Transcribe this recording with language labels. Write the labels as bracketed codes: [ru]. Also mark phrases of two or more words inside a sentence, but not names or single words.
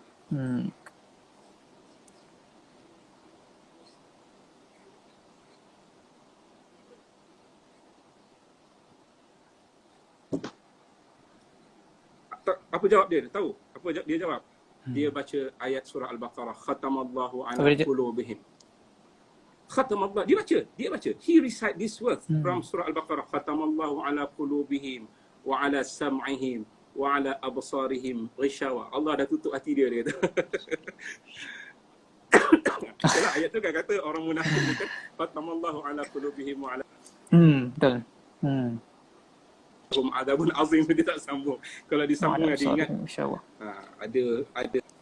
[ms] Apa jawab dia? Tahu? Apa dia jawab? Dia baca ayat surah Al-Baqarah, [ar] ختم الله على قلوبهم. [ms] Khatamallah, dia baca. [en] He recite this word from surah Al-Baqarah, [ar] ختم الله على قلوبهم و على سمعهم و على أبصارهم غشاوة. [ms] Allah dah tutup hati dia kata. Itulah ayat tu kan kata orang munafik ni kan [ar] فتم الله على قلوبهم و على [ms] Betul. [ar] هم عذاب عظيم, [ms] dia tak sambung. Kalau disambung ada ingat Insya-Allah. ada